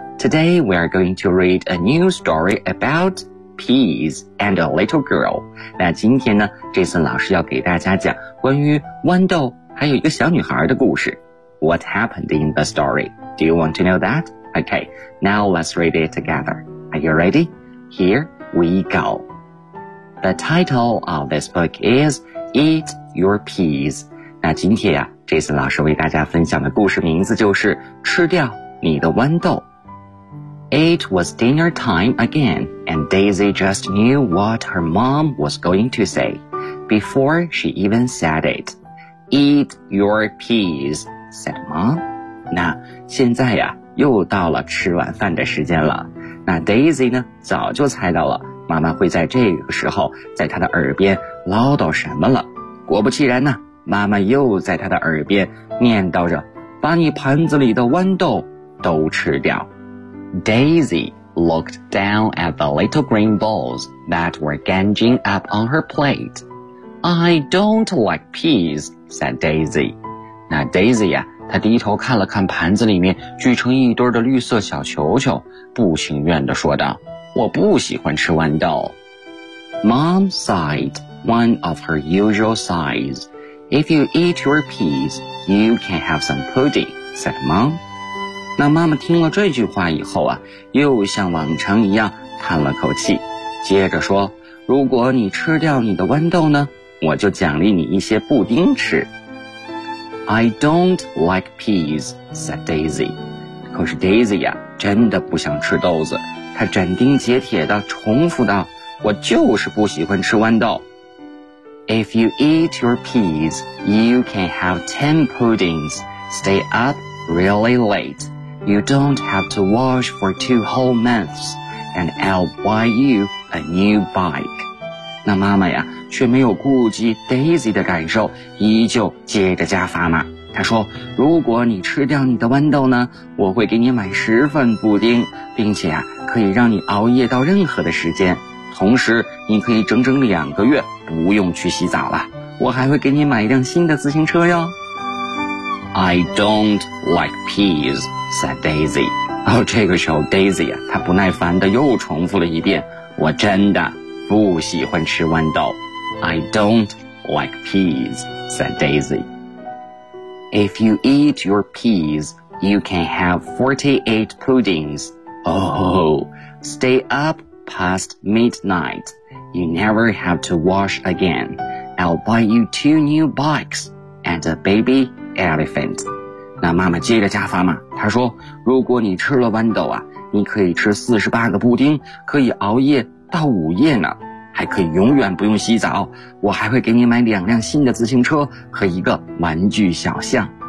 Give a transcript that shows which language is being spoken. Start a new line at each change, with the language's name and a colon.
English: Today we are going to read a new story about peas and a little girl。
Chinese: 那今天呢， Jason 老师要给大家讲关于豌豆还有一个小女孩的故事。
English: What happened in the story? Do you want to know that? Okay, now let's read it together. Are you ready? Here we go. The title of this book is Eat Your Peas.
Chinese: 那今天啊 Jason 老师为大家分享的故事名字就是吃掉你的豌豆。
English: It was dinner time again, and Daisy just knew what her mom was going to say before she even said it. Eat your peas, said mom.
Chinese: 那现在啊又到了吃晚饭的时间了，那 Daisy 呢早就猜到了妈妈会在这个时候在她的耳边唠叨什么了。果不其然呢，妈妈又在她的耳边念叨着把你盘子里的豌豆都吃掉。
English: Daisy looked down at the little green balls that were ganging up on her plate. I don't like peas, said Daisy.
Chinese: 那 Daisy 啊他低头看了看盘子里面聚成一堆的绿色小球球，不情愿地说道，我不喜欢吃豌豆。
English: Mom sighed, one of her usual sighs. If you eat your peas, you can have some pudding, said Mom.
Chinese: 那妈妈听了这句话以后啊，又像往常一样叹了口气，接着说，如果你吃掉你的豌豆呢，我就奖励你一些布丁吃。
English: I don't like peas, said Daisy.
Chinese: 可是 Daisy 呀、啊、真的不想吃豆子。她斩钉截铁地重复道，我就是不喜欢吃豌豆。
English: If you eat your peas, you can have 10 puddings. Stay up really late. You don't have to wash for 2 whole months. And I'll buy you a new bike.
Chinese: 那妈妈呀却没有顾及 Daisy 的感受，依旧接着加砝码。他说，如果你吃掉你的豌豆呢，我会给你买10份布丁，并且啊，可以让你熬夜到任何的时间，同时你可以整整2个月不用去洗澡了。我还会给你买一辆新的自行车哟。
English: I don't like peas, said Daisy.
Chinese: 哦，这个时候 Daisy 啊，她不耐烦地又重复了一遍，我真的不喜欢吃豌豆。
English: I don't like peas, said Daisy. If you eat your peas, you can have 48 puddings. Oh, stay up past midnight. You never have to wash again. I'll buy you 2 new bikes and a baby elephant.
Chinese: 那妈妈接着加砝码，她说，如果你吃了豌豆啊，你可以吃48个布丁，可以熬夜到午夜呢。还可以永远不用洗澡，我还会给你买2辆新的自行车和一个玩具小象。